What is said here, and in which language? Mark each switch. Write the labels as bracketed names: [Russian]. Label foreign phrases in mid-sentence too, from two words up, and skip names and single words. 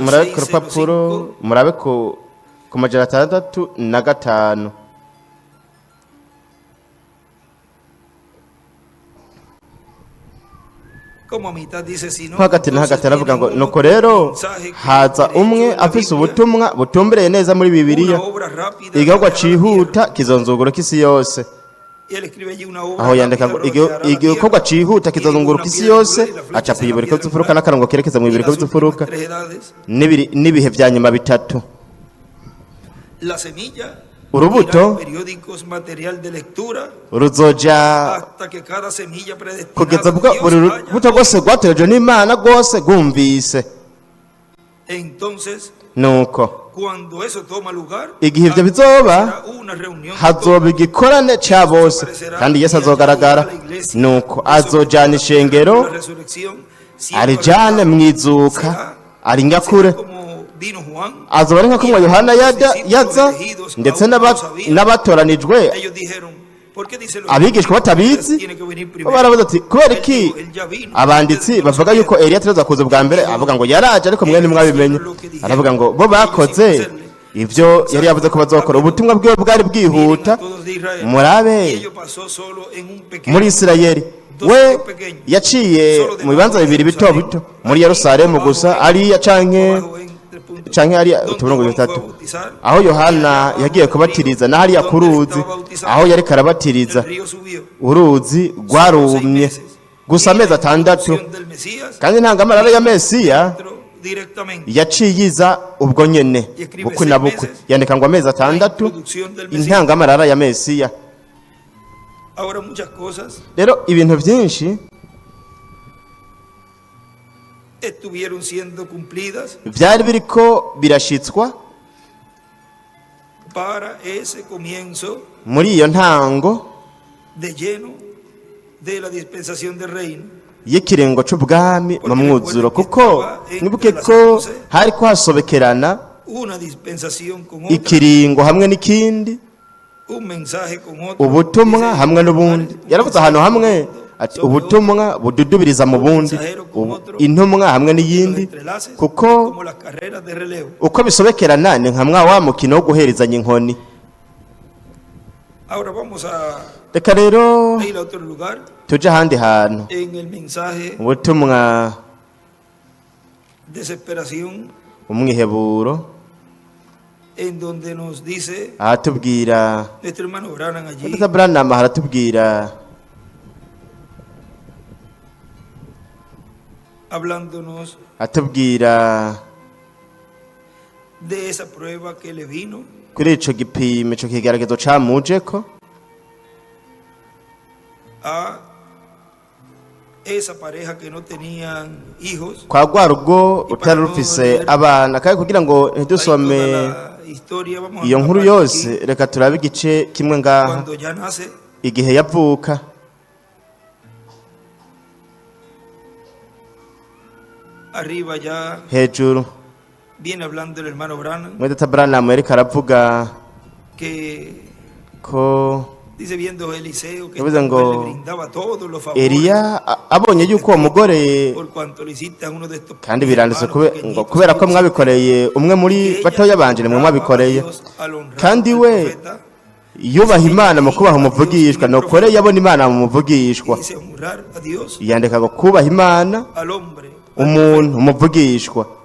[Rundi] murabe ku rupapuro 605. murabe ku majana 65. [Spanish] Como a mitad dice, si no, [Rundi] hagati na hagati [Spanish] entonces [Rundi] aravuga ngo [Spanish] tienen [Rundi] nuko [Spanish] un [Rundi] rero [Spanish] mensaje que [Rundi] haza [Spanish] derecho [Rundi] umwe [Spanish] en la [Rundi] afise [Spanish] Biblia, [Rundi] ubutumwa butumbereye neza muri bibiliya [Spanish] una obra rápida [Rundi] igikorwa [Spanish] rodeará la [Rundi] cihuta [Spanish] tierra. [Rundi] kizonzungura isi yose. [Spanish] Y él escribe allí una obra [Rundi] aho yandika [Spanish] rápida [Rundi] ngo [Spanish] rodeará la [Rundi] igikorwa [Spanish] tierra, [Rundi] cihuta [Spanish] y [Rundi] kizozunguruka [Spanish] ninguna [Rundi] isi [Spanish] piedra [Rundi] yose, [Spanish] angular, y la flecha [Rundi] aca [Spanish] será [Rundi] kw'iburiko [Spanish] piedra [Rundi] by'imfuruka [Spanish] angular, [Rundi] n'akarongo kerekeza mu [Spanish] y [Rundi] ibiriko [Spanish] las [Rundi] by'imfuruka [Spanish] últimas 3 edades, [Rundi] n'ibihe vya nyuma bitatu. [Spanish] la semilla [Rundi] Urubuto [Spanish] irá en periódicos material de lectura [Rundi] ruzoja [Spanish] hasta que cada semilla predestinada [Rundi] kugeza [Spanish] de [Rundi] bwa [Spanish] Dios [Rundi] buri [Spanish] haya. [Rundi] rubuto rwose rwatorejwe n'Imana rwose rwumvise. [Spanish] Entonces, [Rundi] Nuko [Spanish] cuando eso toma lugar, [Rundi] igihe ivyo bizoba [Spanish] será una reunión de [Rundi] hazoba [Spanish] todos. [Rundi] igikorane ca bose kandi Yesu azogaragara. Nuko azojana ishengero [Spanish] La resurrección, siendo [Rundi] arijane [Spanish] arrebatado, [Rundi] mwizuka [Spanish] será [Rundi] arinyakure. [Spanish] como vino Juan. [Rundi] Azoba ari nka kumwe Yohana yaza ndetse n'abatoranijwe. [Spanish] Ellos dijeron, ¿por qué dice lo [Rundi] Abigishwa batabizi [Spanish] tiene que venir [Rundi] bo [Spanish] primero? [Rundi] baravuze ati kubera [Spanish] Él [Rundi] iki [Spanish] dijo, él ya vino. [Rundi] abanditsi [Spanish] Ustedes no [Rundi] bavuga [Spanish] sabían. [Rundi] yuko Eliya ategerezwa kuza bwa mbere, avuga ngo yaraje ariko mwe ntimwabimenye. Aravuga ngo bo bakoze ivyo yari yavuze ko bazokora. Ubutumwa bwiwe bwari bwihuta [Spanish] Todos de Israel. Y [Rundi] murabe [Spanish] ello pasó solo en un pequeño [Rundi] muri Isirayeli. We yaciye mu bibanza bibiri bito bito muri Yerusalemu gusa, ariya canke ari uturongo dutatu, aho Yohana yagiye kubatiriza na hariya ku ruzi aho yari karabatiriza. Uruzi rwarumye gusa amezi 6, kandi ntangamarara ya Mesiya yaciye iza ubwo nyene bukwe na bukwe. Yandika ngo amezi 6 intangamarara ya Mesiya. Rero ibintu byinshi [Spanish] estuvieron siendo cumplidas [Rundi] byari biriko birashitswa [Spanish] para ese comienzo [Rundi] muri iyo ntango [Spanish] de lleno de la dispensación del reino. [Rundi] y'ikirengo c'ubwami mu mwuzuro, kuko nibuke ko hari kwasobekerana [Spanish] Una dispensación con otra, [Rundi] ikiringo hamwe n'ikindi, [Spanish] un mensaje con otro. [Rundi] ubutumwa hamwe n'ubundi. Yaravuze ahantu hamwe ati ubutumwa bududubiriza mu bundi, intumwa hamwe n'iyindi, kuko [Spanish] como las carreras de relevo. [Rundi] uko bisobekerana ni nka wa mukino wo guherezanya inkoni. [Spanish] Ahora vamos a [Rundi] Reka rero [Spanish] ir a otro lugar [Rundi] tuje ahandi hantu. [Spanish] en el mensaje [Rundi] Ubutumwa [Spanish] desesperación, [Rundi] umwiheburo [Spanish] en donde nos dice [Rundi] ahatubwira [Spanish] nuestro hermano Branham allí, [Rundi] Dr. Branham haratubwira [Spanish] hablándonos [Rundi] atubwira [Spanish] de esa prueba que le vino [Rundi] kuri ico gipimo, ico kigeragezo camujeko [Spanish] a esa pareja que no tenían hijos. [Rundi] kwa rwa rugo rutari rufise abana. Kandi kugira ngo ntidusome [Spanish] La historia, vamos a [Rundi] iyo [Spanish] una [Rundi] nkuru [Spanish] parte [Rundi] yose, [Spanish] aquí, [Rundi] reka turabe igice kimwe ngaha. [Spanish] cuando ya nace, [Rundi] Igihe yavuka [Spanish] arriba ya [Rundi] hejuru, [Spanish] viene hablando el hermano Branham, [Rundi] muri Dr. Branham yariko aravuga [Spanish] que [Rundi] ko [Spanish] dice, viendo Eliseo que [Rundi] yavuze [Spanish] esta mujer [Rundi] ngo [Spanish] le brindaba todos los favores [Rundi] Eliya abonye yuko uwo mugore, [Spanish] por cuanto le hiciste a uno de estos [Rundi] kandi biranditse [Spanish] hermanos [Rundi] ngo [Spanish] pequeñitos, [Rundi] kubera ko mwabikoreye umwe muri batoya banje nimwe mwabikoreye. Kandi we yubaha Imana mu kubaha umuvugishwa, nokore yabona Imana mu muvugishwa. Yandika ngo kubaha Imana umuntu umuvugishwa.